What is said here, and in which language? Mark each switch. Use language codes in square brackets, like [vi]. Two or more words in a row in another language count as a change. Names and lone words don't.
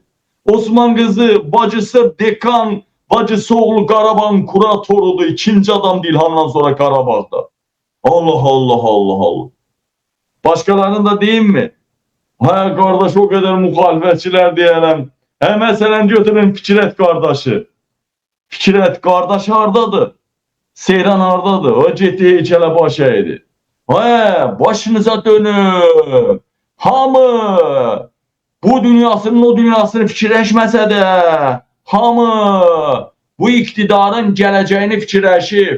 [az] Osman kızı, bacısı Dekan, bacısı oğlu Qarabağın kuratorudur. 2. adam İlham'dan sonra Qarabağ'da. Allah. [tr] Başkalarının da diyeyim mi? Hay kardeş o kadar muhalefetçiler diyelim. Mesela götürün Fikrət kardeşi. [az] Fikrət kardeşi hardadır? Seyran hardadır? O ciddi heykələ baş əydi. Başınıza dönün. Hamı bu dünyasının o dünyasını fikirləşməsə də, hamı bu iktidarın gələcəyini fikirləşib.